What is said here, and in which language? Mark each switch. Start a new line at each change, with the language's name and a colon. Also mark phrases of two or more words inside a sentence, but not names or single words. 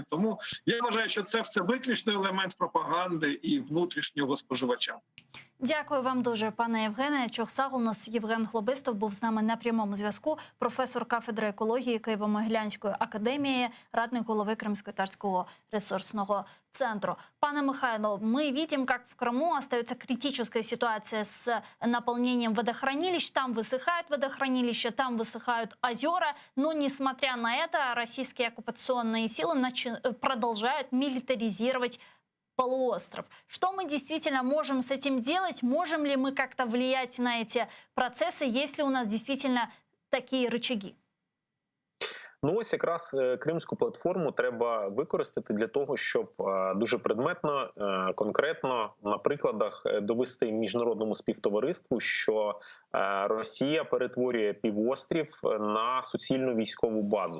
Ukrainian: Тому я вважаю, що це все виключно елемент пропаганди і внутрішнього споживача. Дякую вам дуже, пане Євгене. Чохсаг, у нас Євген Хлобистов був з нами на прямому зв'язку. Професор кафедри екології Києво-Могилянської академії, радник голови Кримсько-Татарського ресурсного центру. Пане Михайло,
Russian: мы видим, как в Крыму остается критическая ситуация с наполнением водохранилищ. Там высыхают водохранилища, там высыхают озера. Но, несмотря на это, российские оккупационные силы продолжают милитаризировать полуостров. Что мы действительно можем с этим делать? Можем ли мы как-то влиять на эти процессы? Есть ли у нас действительно такие рычаги?
Ukrainian: Ось якраз Кримську платформу треба використати для того, щоб дуже предметно, конкретно на прикладах довести міжнародному співтовариству, що Росія перетворює півострів на суцільну військову базу.